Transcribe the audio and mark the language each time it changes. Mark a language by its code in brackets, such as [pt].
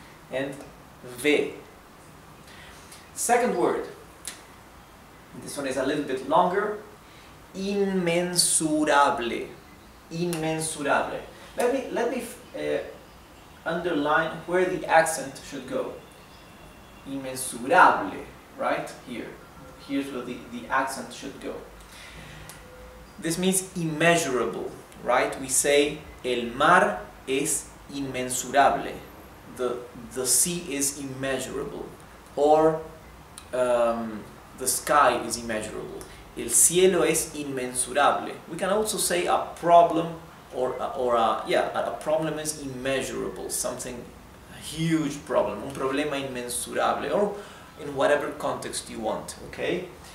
[en] And ve. Second word, this one is a little bit longer, inmensurable, inmensurable. Let me underline where the accent should go. Inmensurable, right? Here. Here's where the accent should go. This means immeasurable, right? We say [es] el mar es inmensurable. [en] The sea is immeasurable. Or the sky is immeasurable. [es] El cielo es inmensurable. [en] We can also say a problem a problem is immeasurable, something, a huge problem, [es] un problema inmensurable, [en] or in whatever context you want, okay?